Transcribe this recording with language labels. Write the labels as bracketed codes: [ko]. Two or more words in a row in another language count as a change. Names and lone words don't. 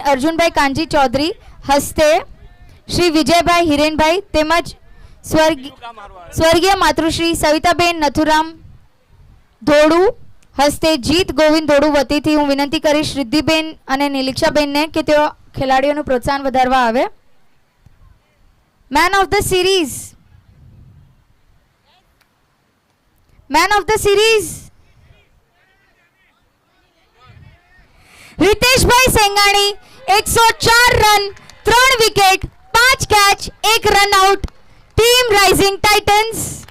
[gu] અર્જુનભાઈ કાનજી ચૌધરી હસ્તે શ્રી વિજયભાઈ હિરેનભાઈ તેમજ સ્વર્ગીય માતૃશ્રી સવિતાબેન નથુરામ ધોડુ હસ્તે જીત ગોવિંદ ધોડુ વતીથી હું વિનંતી કરીશ રિદ્ધિબેન અને નિલીક્ષાબેનને કે તેઓ ખેલાડીઓનું પ્રોત્સાહન વધારવા આવે. [en] Man of the Series रितेशभाई सेंगाणी 104 run 3 wicket 5 catch 1 run out, Team Rising Titans.